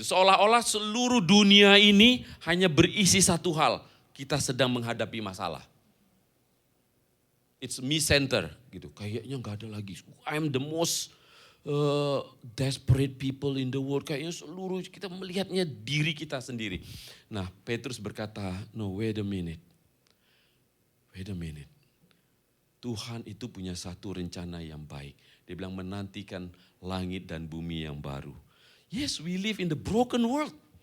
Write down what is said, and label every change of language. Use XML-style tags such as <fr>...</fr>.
<id>Seolah-olah seluruh dunia ini hanya berisi satu hal, kita sedang menghadapi masalah.</id> <en>It's me center</en> <id>gitu, kayaknya gak ada lagi.</id> <en>I'm the most desperate people in the world.</en> <id>Kayaknya seluruh kita melihatnya diri kita sendiri. Nah, Petrus berkata,</id> <en>no, wait a minute.</en> <id>Tuhan itu punya satu rencana yang baik. Dia bilang menantikan langit dan bumi yang baru.</id> <en>Yes, we live in the broken world.</en>